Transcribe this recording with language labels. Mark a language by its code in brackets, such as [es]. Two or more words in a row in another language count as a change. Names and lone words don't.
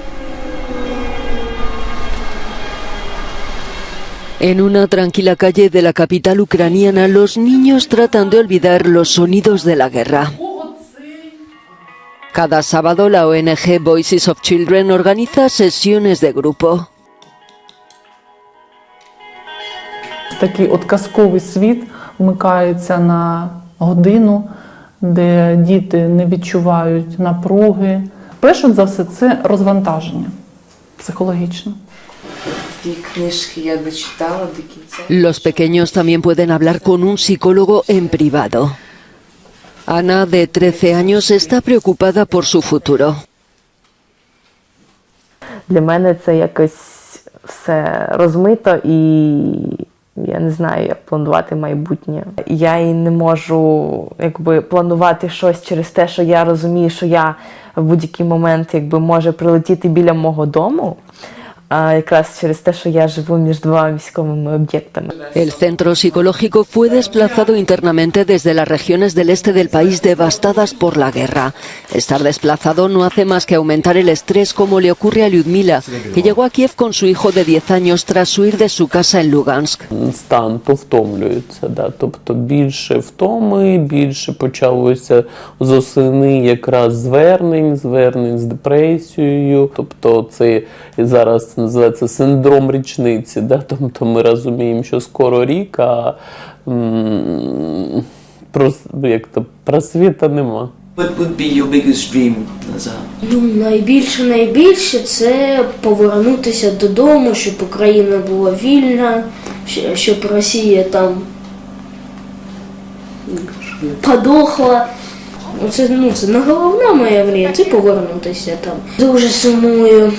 [es] En una tranquila calle de la capital ucraniana, los niños tratan de olvidar los sonidos de la guerra. Cada sábado la ONG Voices of Children organiza sesiones de grupo. [uk] Такий от казковий світ вмикається на годину, де діти не відчувають напруги. Перше за все це розвантаження психологічне. [es] Los pequeños también pueden hablar con un psicólogo en privado. Ana, de 13 años, está preocupada por su futuro. [uk] Для мене це якось все розмито і я не знаю, як планувати майбутнє. Я і не можу планувати щось через те, що я розумію, що я в будь-який момент може прилетіти біля мого дому. Якраз через те, що я живу між двома військовими об'єктами. [es] El centro psicológico fue desplazado internamente desde las regiones del este del país devastadas por la guerra. Estar desplazado no hace más que aumentar el estrés, como le ocurre a Lyudmila, que llegó a Kiev con su hijo de 10 años tras huir de su casa en Lugansk. [uk] Стан повтомлюється, тобто більше втоми, більше почалося з осени якраз звернень з депресією, тобто це зараз називається синдром річниці, тобто ми розуміємо, що скоро рік, а просвіта нема. [en] What would be your biggest dream, Nazar? [uk] Найбільше це повернутися додому, щоб Україна була вільна, щоб Росія там подохла. Це не головна моя мрія, це повернутися там. Дуже сумую.